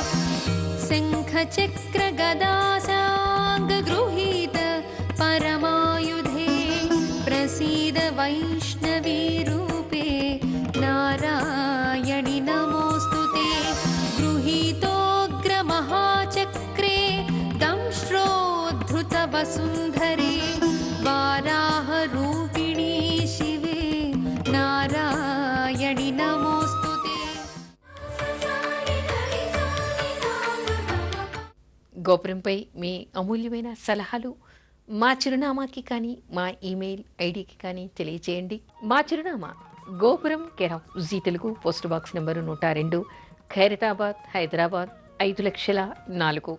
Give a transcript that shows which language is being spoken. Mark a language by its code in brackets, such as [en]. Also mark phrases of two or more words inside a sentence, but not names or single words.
[sa] शङ्खचक्रगदासाङ्गगृहीत परमायुधे प्रसीद वैष्णवी रूपे नारायणि नमोऽस्तुते गृहीतोग्रमहाचक्रे दंष्ट्रोद्धृतवसुन्धरे वाराहरूपिणी शिवे नारायणि नमोऽस्तुते। [te] గోపురంపై మీ అమూల్యమైన సలహాలు మా చిరునామాకి కానీ మా ఈమెయిల్ ఐడికి కానీ తెలియజేయండి. మా చిరునామా గోపురం కేర్ ఆఫ్ జీ తెలుగు, పోస్ట్ బాక్స్ నెంబరు 102, ఖైరతాబాద్, హైదరాబాద్ 5,04,000.